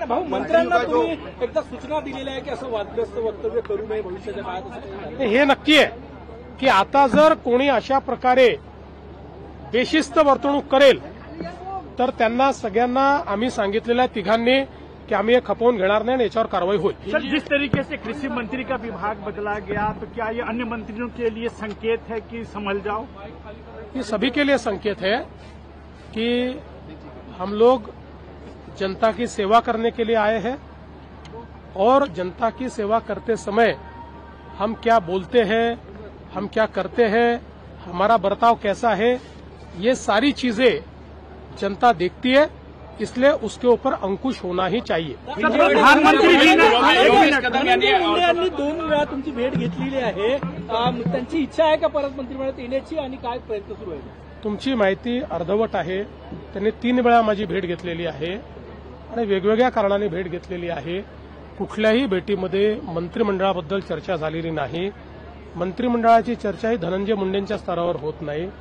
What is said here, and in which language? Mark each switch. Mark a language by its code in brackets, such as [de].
[mr] मंत्र्यांना तुम्ही एकदा सूचना दिलेल्या आहे की असं वादग्रस्त वक्तव्य करू नये भविष्याच्या काळात. हे नक्की आहे की आता जर कोणी अशा प्रकारे बेशिस्त वर्तणूक करेल तर त्यांना सगळ्यांना आम्ही सांगितलेल्या तिघांनी कि [hi] हम ये [mr] खपवून घेणार नाही आणि याच्यावर कारवाई होईल. [hi] सर, जिस तरीके से कृषि मंत्री का विभाग बदला गया, तो क्या ये अन्य मंत्रियों के लिए संकेत है कि संभल जाओ? ये सभी के लिए संकेत है कि हम लोग जनता की सेवा करने के लिए आए हैं और जनता की सेवा करते समय हम क्या बोलते हैं, हम क्या करते हैं, हमारा बर्ताव कैसा है, ये सारी चीजें जनता देखती है. इसलिए उसके ऊपर अंकुश होना ही चाहिए. प्रधानमंत्री जी ने [mr] यांनी 2 वेळा तुमची भेट घेतलेली आहे. त्यांची इच्छा आहे का परत मंत्रिमंडळात येण्याची आणि काय प्रयत्न सुरू आहे? तुमची माहिती अर्धवट आहे. त्यांनी 3 वेळा माझी भेट घेतलेली आहे आणि वेगवेगळ्या कारणाने भेट घेतलेली आहे. कुठल्याही भेटीमध्ये मंत्रिमंडळाबद्दल चर्चा झालेली नाही. मंत्रिमंडळाची चर्चा ही धनंजय मुंडेंच्या स्तरावर होत नाही.